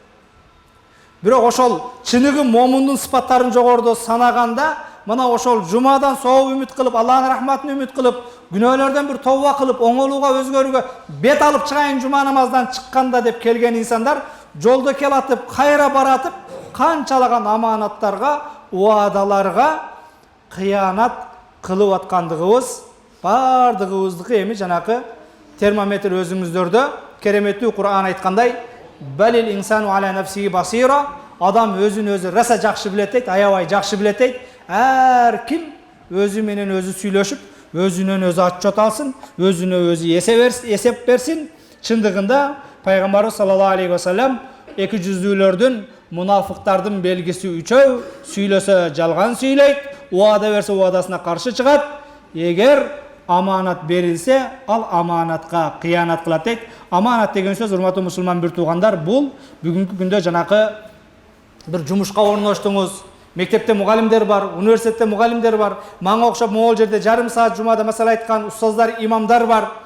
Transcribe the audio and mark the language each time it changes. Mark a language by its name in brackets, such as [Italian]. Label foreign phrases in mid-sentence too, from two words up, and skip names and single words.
[Kyrgyz] Бирок ошол чыныгы момундун сыпаттарын жогоруда санаганда, мына ошол жумадан соо үмүт кылып, Аллахтын рахматын үмүт кылып, күнөөлөрдөн бир тооба кылып, оңолууга, өзгөрүүгө бет алып чыгайын жума намаздан чыкканда деп келген инсандар жолдо келатып, кайра баратып, канчалаган аманаттарга, уадаларга кыянат кылып аткандыгыбыз бардыгыбыздыкы эми жанакы термометр өзүңүздөрдө кереметтүү Кур'ан айткандай, [Arabic] بل الإنسان على نفسه بصيرة, [Kyrgyz] адам өзүн өзү раса жакшы билет дейт, аябай жакшы билет дейт. Эр ким өзү менен өзү сүйлөшүп, өзүнөн өзү отчет алсын, өзүнө өзү эсеп берсин. Чындыгында пайгамбарыбыз [Arabic] صلى الله عليه وسلم [Kyrgyz] эки жүздүүлөрдүн, мунафыктардын белгиси үчөө, сүйлөсө жалган сүйлөйт, уада берсе уадасына каршы чыгат. Эгер аманат берилсе, ал аманатка кыянат кылат дейт. Аманат деген сөз, урматтуу мусулман бир туугандар, бул бүгүнкү күндө жанакы бир жумушка орноштуңуз, мектепте мугалимдер бар, университетте мугалимдер бар, мага окшоп могул жерде жарым саат жумада масала айткан устаздар, имамдар бар.